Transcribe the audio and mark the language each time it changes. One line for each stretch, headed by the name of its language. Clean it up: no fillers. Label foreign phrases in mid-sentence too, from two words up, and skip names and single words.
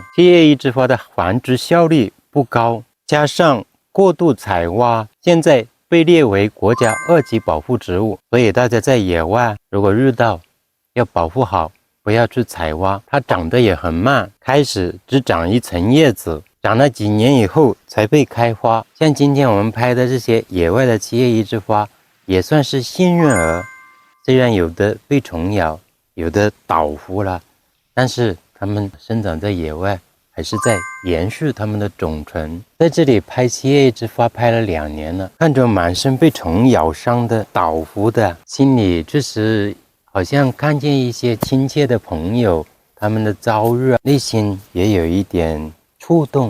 Chinese: 七葉一枝花的繁殖效率不高，加上過度採挖，現在被列為國家2級保護植物，所以大家在野外如果遇到，要保護好，不要去採挖。它長得也很慢，開始只長一層葉子，長了幾年以後才被開花。像今天我們拍的這些野外的七葉一枝花，也算是幸運兒。虽然有的被蟲咬，有的倒伏了，但是它們生長在野外，還是在延續它們的種存。在這裡拍七葉一枝花拍了2年了，看着滿身被蟲咬傷的、倒伏的，心裡確實好像看見一些親切的朋友，他們的遭遇，內心也有一點觸動。